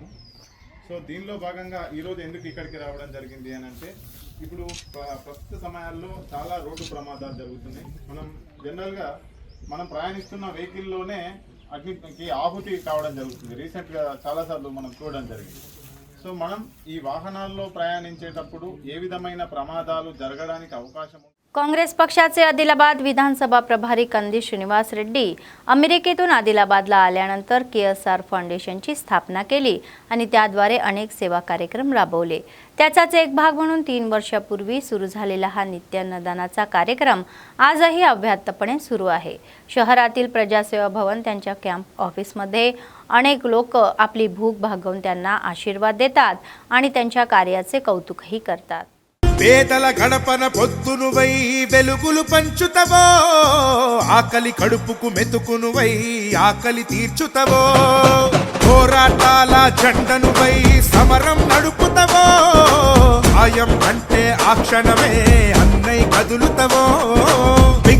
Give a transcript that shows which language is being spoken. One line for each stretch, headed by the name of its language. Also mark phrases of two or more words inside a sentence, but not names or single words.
Telugu: సో దీనిలో భాగంగా ఈరోజు ఎందుకు ఇక్కడికి రావడం జరిగింది అని అంటే, ఇప్పుడు ప్రస్తుత సమయాల్లో చాలా రోడ్డు ప్రమాదాలు జరుగుతున్నాయి. మనం జనరల్గా మనం ప్రయాణిస్తున్న వెహికల్లోనే అగ్నికి ఆహుతి కావడం జరుగుతుంది. రీసెంట్గా చాలాసార్లు మనం చూడడం జరిగింది. సో మనం ఈ వాహనాల్లో ప్రయాణించేటప్పుడు ఏ విధమైన ప్రమాదాలు జరగడానికి అవకాశం ఉంది.
Marathi: काँग्रेस पक्षाचे आदिलाबाद विधानसभा प्रभारी कंदी श्रीनिवास रेड्डी अमेरिकेतून आदिलाबादला आल्यानंतर KSR फाउंडेशनची स्थापना केली आणि त्याद्वारे अनेक सेवा कार्यक्रम राबवले. त्याचाच एक भाग म्हणून 3 वर्षापूर्वी सुरू झालेला हा नित्य अन्नदानाचा कार्यक्रम आजही अव्याहतपणे सुरू आहे. शहरातील प्रजासेवा भवन त्यांच्या
English: camp officeमध्ये
Marathi: अनेक लोक आपली भूक भागवून त्यांना आशीर्वाद देतात आणि त्यांच्या कार्याचे कौतुकही करतात.
Telugu: పేదల గడపన పొద్దునువై వెలుగులు పంచుతవో, ఆకలి కడుపుకు మెతుకునువై ఆకలి తీర్చుతవో, పోరాటాల జెండనువై సమరం నడుపుతవో, సాయం అంటే ఆ క్షణమే అన్నై కదులుతవో,